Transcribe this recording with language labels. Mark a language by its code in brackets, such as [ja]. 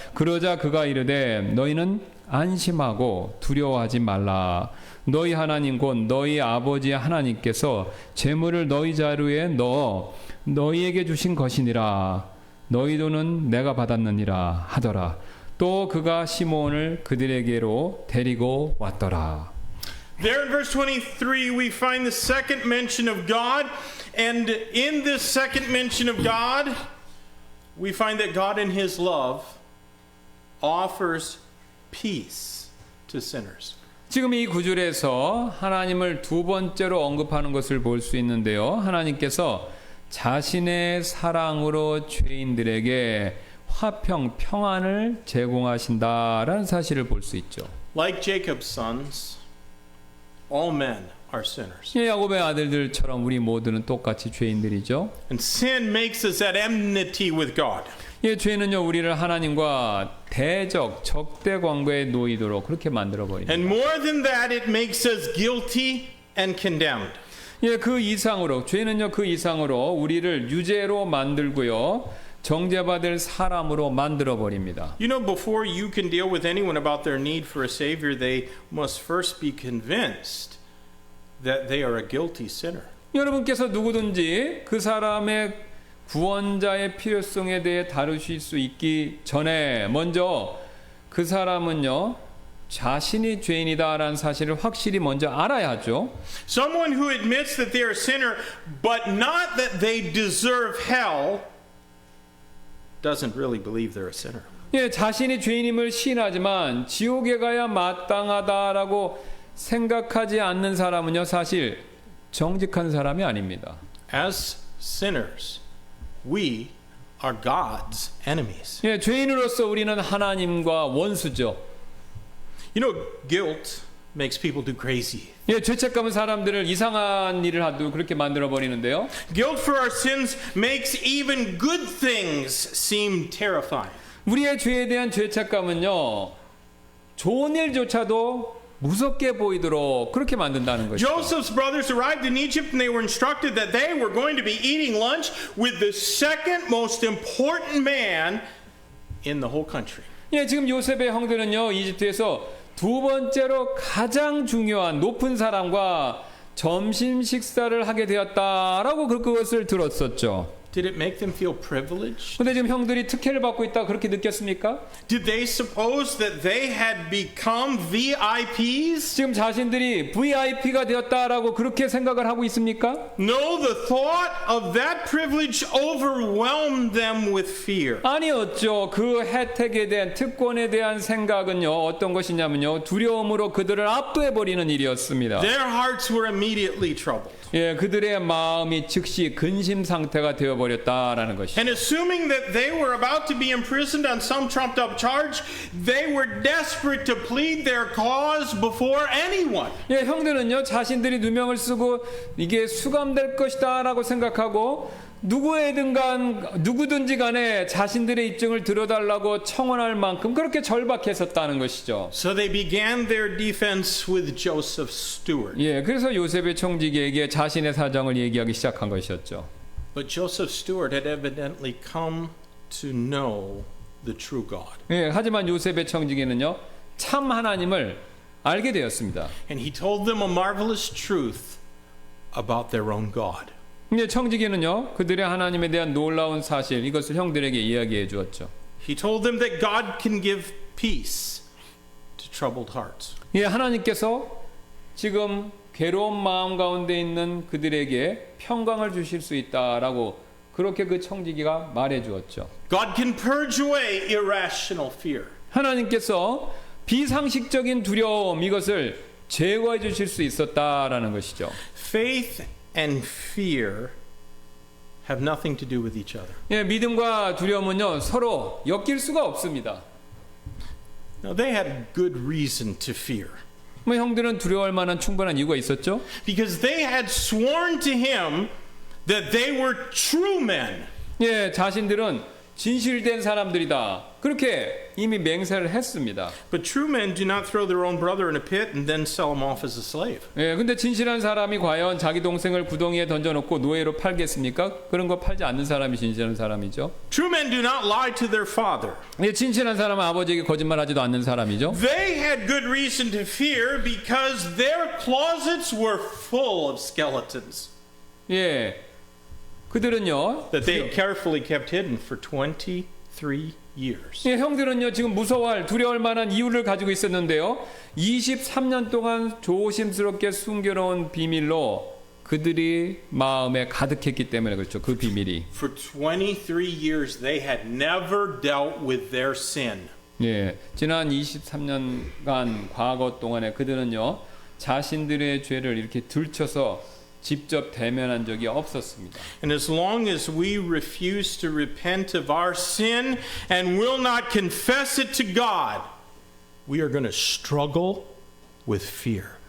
[ko] 그러자 그가 이르되, 너희는 안심하고 두려워하지 말라. 너희 하나님 곧 너희 아버지 하나님께서 재물을 너희 자루에 넣어 너희에게 주신 것이니라. 너희 돈은 내가 받았느니라 하더라. 또 그가 시몬을 그들에게로 데리고 왔더라. [en] There in verse 23 we find the second mention of God, and in this second mention of God we find that God in his love offers peace to sinners. [ko] 지금 이 구절에서 하나님을 두 번째로 언급하는 것을 볼 수 있는데요. 하나님께서 자신의 사랑으로 죄인들에게 화평, 평안을 제공하신다라는 사실을 볼 수 있죠. [en] Like Jacob's sons, all men are sinners. [ko] 야곱의 아들들처럼 우리 모두는 똑같이 죄인들이죠. [en] And sin makes us at enmity with God. [ko] 죄는요, 우리를 하나님과 대적, 적대 관계에 놓이도록 그렇게 만들어 버립니다. [en] And more than that, it makes us guilty and condemned. [ko] 그 이상으로, 죄는요, 그 이상으로 우리를 유죄로 만들고요, 정죄받을 사람으로 만들어 버립니다. [en] You know, before you can deal with anyone about their need for a Savior, they must first be convinced that they are a guilty sinner. [ko] 여러분께서 누구든지 그 사람의 구원자의 필요성에 대해 다루실 수 있기 전에 먼저 그 사람은요, 자신이 죄인이다라는 사실을 확실히 먼저 알아야 하죠. [en] Someone who admits that they are a sinner, but not that they deserve hell, doesn't really believe they're a sinner. [ko] 자신이 죄인임을 시인하지만 지옥에 가야 마땅하다라고 생각하지 않는 사람은요, 사실 정직한 사람이 아닙니다. [en] As sinners, we are God's enemies. [ko] 죄인으로서 우리는 하나님과 원수죠. [en] You know, guilt makes people do crazy. [ko] 죄책감은 사람들을 이상한 일을 하도 그렇게 만들어 버리는데요. [en] Guilt for our sins makes even good things seem terrifying. [ko] 우리의 죄에 대한 죄책감은요, 좋은 일조차도 무섭게 보이도록 그렇게 만든다는 것이죠. [en] Joseph's brothers arrived in Egypt and they were instructed that they were going to be eating lunch with the second most important man in the whole country. [ko] 지금 요셉의 형들은요, 이집트에서 두 번째로 가장 중요한 높은 사람과 점심 식사를 하게 되었다라고 그것을 들었었죠. [en] Did it make them feel privileged? [ko] 근데 지금 형들이 특혜를 받고 있다 그렇게 느꼈습니까? [en] Did they suppose that they had become VIPs? [ko] 지금 자신들이 VIP가 되었다라고 그렇게 생각을 하고 있습니까? [en] No, the thought of that privilege overwhelmed them with fear. [ko] 아니었죠. 그 혜택에 대한 특권에 대한 생각은요 어떤 것이냐면요 두려움으로 그들을 압도해버리는 일이었습니다. [en] Their hearts were immediately troubled. [ko] 예, 그들의 마음이 즉시 근심 상태가 되어버렸다라는 것이죠. [en] And assuming that they were about to be imprisoned on some trumped up charge, they were desperate to plead their cause before anyone. [ko] 예, 형들은요 자신들이 누명을 쓰고 이게 수감될 것이다라고 생각하고 누구든지 간에 자신들의 입증을 들어달라고 청원할 만큼 그렇게 절박했었다는 것이죠. [en] So they began their defense with Joseph Stewart. [ko] 예, 그래서 요셉의 총지기에게 자신의 사정을 얘기하기 시작한 것이었죠. [en] But Joseph Stewart had evidently come to know the true God. [ko] 예, 하지만 요셉의 총지기는요 참 하나님을 알게 되었습니다. [en] And he told them a marvelous truth about their own God. [ko] 근데 청지기는요 그들의 하나님에 대한 놀라운 사실 이것을 형들에게 이야기해 주었죠. [en] He told them that God can give peace to troubled hearts. [ko] 예, 하나님께서 지금 괴로운 마음 가운데 있는 그들에게 평강을 주실 수 있다라고 그렇게 그 청지기가 말해 주었죠. [en] God can purge away irrational fear. [ko] 하나님께서 비상식적인 두려움 이것을 제거해 주실 수 있었다라는 것이죠. [en] Faith and fear have nothing to do with each other. [ko] 예, 믿음과 두려움은요 서로 엮일 수가 없습니다. [en] Now they had good reason to fear. [ko] 뭐 형들은 두려워할 만한 충분한 이유가 있었죠. [en] Because they had sworn to him that they were true men. [ko] 예, 자신들은 진실된 사람들이다. 그렇게 이미 맹세를 했습니다. [en] But true men do not throw their own brother in a pit and then sell him off as a slave. [ko] 예, 근데 진실한 사람이 과연 자기 동생을 구덩이에 던져놓고 노예로 팔겠습니까? 그런 거 팔지 않는 사람이 진실한 사람이죠. [en] True men do not lie to their father. [ko] 예, 진실한 사람은 아버지에게 거짓말하지도 않는 사람이죠. [en] They had good reason to fear because their closets were full of skeletons [ko] 예, 그들은요. [en] that they had carefully kept hidden for 23 years. [ko] 예, 형들은요 지금 무서워할 두려워할 만한 이유를 가지고 있었는데요. 23년 동안 조심스럽게 숨겨놓은 비밀로 그들이 마음에 가득했기 때문에 그렇죠. 그 비밀이. [en] For 23 years they had never dealt with their sin. [ko] 예, 지난 23년간 과거 동안에 그들은요 자신들의 죄를 이렇게 들춰서 직접 대면한 적이 없었습니다. [en] And as long as we refuse to repent of our sin and will not confess it to God, we are going to struggle with fear.